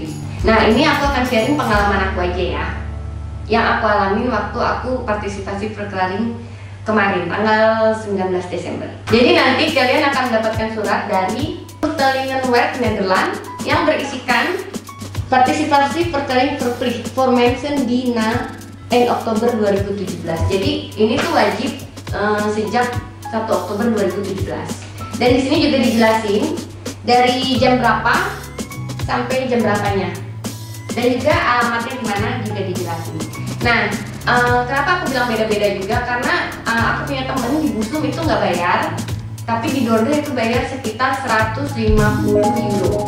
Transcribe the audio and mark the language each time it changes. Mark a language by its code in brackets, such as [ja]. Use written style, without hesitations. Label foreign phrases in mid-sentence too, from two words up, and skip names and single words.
[id] Nah, ini aku akan sharing pengalaman aku aja ya, yang aku alamin waktu aku partisipasi verklaring kemarin tanggal 19 Desember. Jadi nanti kalian akan mendapatkan surat dari Telingenwerk Nederland yang berisikan partisipasi verklaring [nl] verplicht voor mensen die na 1 Oktober 2017. [id] Jadi ini tuh wajib sejak 1 Oktober 2017. Dan di sini juga dijelasin dari jam berapa sampai jam berapanya. Dan juga alamatnya di mana juga dijelasin. Nah, kenapa aku bilang beda-beda juga? Karena aku punya temen di Busum itu nggak bayar, tapi di Dordrecht itu bayar sekitar 150 euro.